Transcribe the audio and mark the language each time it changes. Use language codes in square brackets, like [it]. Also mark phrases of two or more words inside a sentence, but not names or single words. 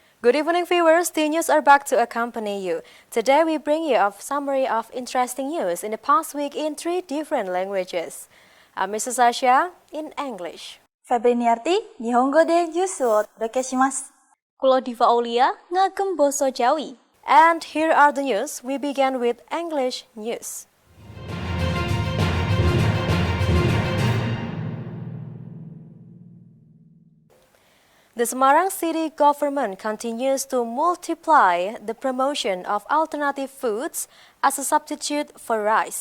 [en] Good evening, viewers. The news are back to accompany you. Today, we bring you a summary of interesting news in the past week in 3 different languages. I'm Mrs. Sasha in English. [ja] Febriniarti、日本語でニュースをお届けします. [jv] Kulo Diva Aulia, ngagem boso Jawi. [en] And here are the news. We begin with English news. The Semarang city government continues to multiply the promotion of alternative foods as a substitute for rice.